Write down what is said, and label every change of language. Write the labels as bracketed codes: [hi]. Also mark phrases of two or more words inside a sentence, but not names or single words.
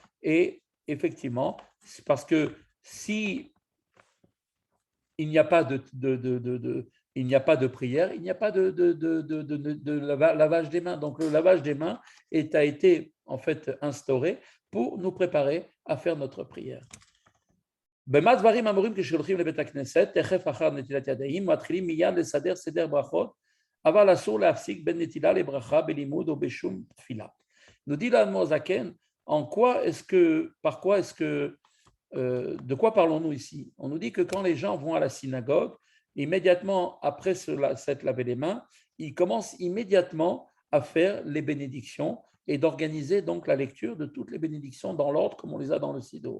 [fr] Et effectivement, c'est parce que si il n'y a pas il n'y a pas de prière, il n'y a pas de lavage des mains. Donc le lavage des mains a été en fait instauré pour nous préparer à faire notre prière. [he] במה דברים אמורים כשהולכים לבית הכנסת, תכף אחר נטילת ידיים, מתחילים מיד לסדר סדר ברכות, אבל אסור להפסיק בין נטילה לברכה בלימוד או בשום תפילה. [fr] Nous dit l'Admor Zaken, de quoi parlons-nous ici? On nous dit que quand les gens vont à la synagogue, immédiatement après s'être lavé les mains, ils commencent immédiatement à faire les bénédictions et d'organiser donc la lecture de toutes les bénédictions dans l'ordre comme on les a dans le Siddur.